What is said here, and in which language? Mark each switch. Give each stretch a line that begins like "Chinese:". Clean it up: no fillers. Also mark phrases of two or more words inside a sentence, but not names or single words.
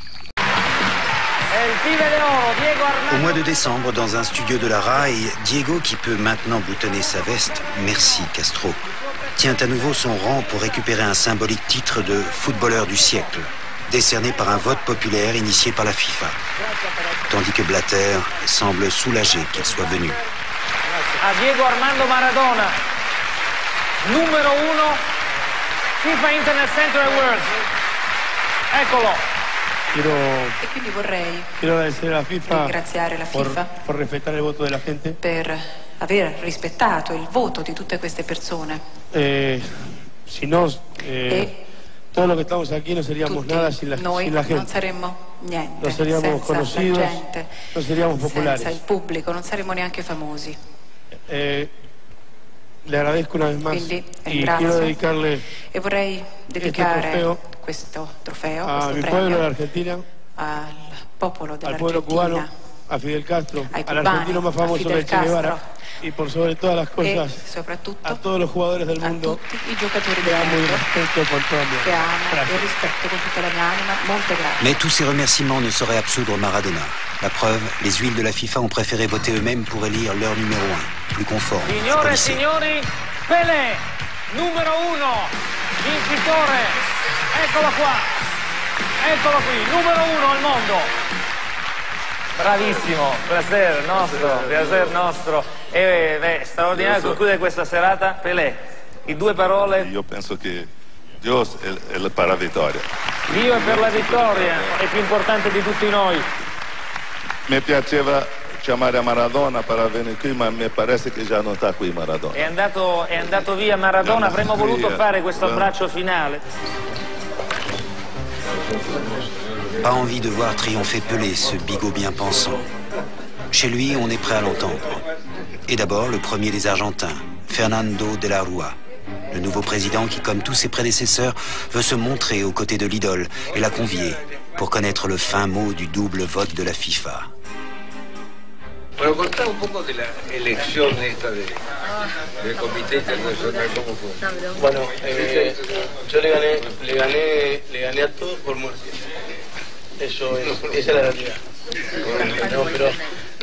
French: Au mois de décembre, dans un studio de la RAI, Diego, qui peut maintenant boutonner sa veste, merci Castro, tient à nouveau son rang pour récupérer un symbolique titre de footballeur du siècle, décerné par un vote populaire initié par la FIFA. Tandis que Blatter semble soulagé qu'il soit venu.
Italian: A Diego Armando Maradona, numero 1, FIFA Internet Center Awards. Eccolo. E quindi vorrei ringraziare la FIFA
Spanish: por respetar el voto de la gente.
Italian: Per aver rispettato il voto di tutte queste persone.
Spanish: Si no, todo lo que estamos aquí no seríamos nada sin la gente.
Italian: Non saremmo niente,
Spanish: no seríamos
Italian: senza
Spanish: conocidos,
Italian: la gente,
Spanish: no seríamos populares.
Italian: senza il pubblico, non saremmo neanche famosi.
Spanish: Le agradezco una vez más.
Italian: Quindi
Spanish: y quiero dedicarle
Italian: e vorrei dedicare questo trofeo,
Spanish: a
Italian: questo
Spanish: mi
Italian: premio
Spanish: pueblo de Argentina,
Italian: al popolo
Spanish: al pueblo
Italian: dell'Argentina,
Spanish: cubano, a Fidel Castro,
Italian: ai
Spanish: al
Italian: cubani,
Spanish: argentino más famoso
Italian: a Fidel
Spanish: del Che Guevara
Italian: Castro,
Spanish: y por sobre todas las cosas
Italian: e soprattutto
Spanish: a todos los jugadores del mundo
Italian: tutti i giocatori
Spanish: que
Italian: del
Spanish: amo y
Italian: mondo
Spanish: respeto con todo mi
Italian: che
Spanish: amor.
Italian: amo e
Spanish: Gracias.
Italian: rispetto con tutta la mia anima. Molte grazie.
French: Mais tous ces remerciements ne sauraient absoudre Maradona. La preuve, les huiles de la FIFA ont préféré voter eux-mêmes pour élire leur numéro 1, plus conforme.
Italian: Signore e signori, Pelé, numero 1, vincitore, eccolo qua, eccolo qui, numero 1 al mondo. Bravissimo, piacer nostro. E straordinario concludere questa serata. Pelé, in due parole. Io penso che Dio è per la vittoria. Dio è per la vittoria, è più importante di tutti noi. Mi piaceva chiamare Maradona per venire qui, ma mi pare che già non sta qui Maradona. È andato via Maradona, avremmo voluto fare questo abbraccio finale.
French: Pas envie de voir triompher Pelé, ce bigot bien pensant. Chez lui, on est prêt à l'entendre. Et d'abord, le premier des Argentins, Fernando de la Rúa, le nouveau président qui, comme tous ses prédécesseurs, veut se montrer aux côtés de l'idole et la convier pour connaître le fin mot du double vote de la FIFA.
Spanish: Bueno, contá un poco de la elección esta del Comité Internacional, ¿cómo fue? Bueno, yo le gané a todos por muerte. Esa es la realidad. No, pero